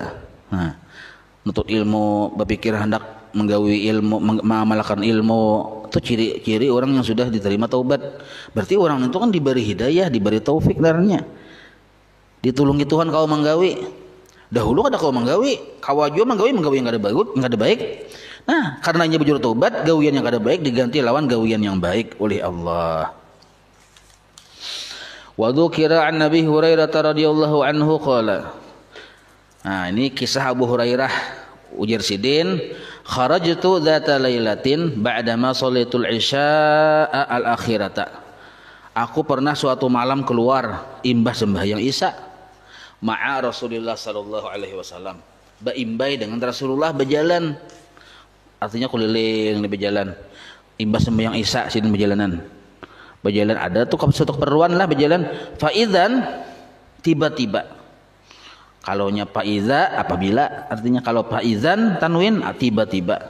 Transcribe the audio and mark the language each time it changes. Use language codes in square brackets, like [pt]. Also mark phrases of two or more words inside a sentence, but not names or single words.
[bjn] Nah, menuntut ilmu, berpikir hendak menggawi ilmu, mengamalkan ilmu, itu ciri-ciri orang yang sudah diterima taubat. Berarti orang itu kan diberi hidayah, diberi taufik darahnya, ditulungi Tuhan kau menggawi. Dahulu ada kau menggawi, kau aja menggawi yang kada baik, yang kada baik. Nah, karenanya bujur taubat, gawian yang kada baik diganti lawan gawian yang baik oleh Allah. [ar] وذكر عن نبي هريرة رضي الله عنه قال. [bjn] Nah, ini kisah Abu Hurairah, ujar sidin, [ar] خرجت ذات ليلة بعدما صليت العشاء الآخرة. [bjn] Aku pernah suatu malam keluar imbah sembahyang Isya [ar] مع رسول الله صلى الله عليه وسلم. [bjn] Baimbai dengan Rasulullah berjalan. Artinya keliling di berjalan. Imbah sembahyang Isya sidin berjalanan. Berjalan ada tuh suatu keperluan lah berjalan. Faidzan tiba-tiba. Kalaunya faiza apabila, artinya kalau [ar] فإذن تنوين [bjn] tiba-tiba.